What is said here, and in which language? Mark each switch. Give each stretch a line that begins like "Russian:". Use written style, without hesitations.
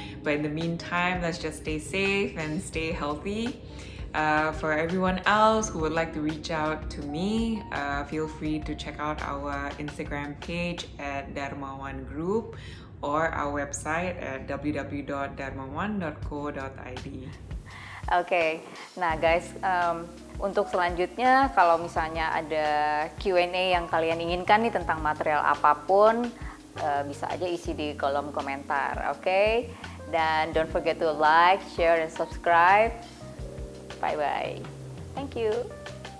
English: But in the meantime, let's just stay safe and stay healthy. For everyone else who would like to reach out to me, feel free to check out our Instagram page at Dharma One Group or our website at www.dharmaone.co.id.
Indonesian: Oke, nah guys, untuk selanjutnya kalau misalnya ada Q&A yang kalian inginkan nih tentang material apapun, bisa aja isi di kolom komentar, oke?
English: Dan don't forget to like, share, dan subscribe. Bye-bye. Thank you.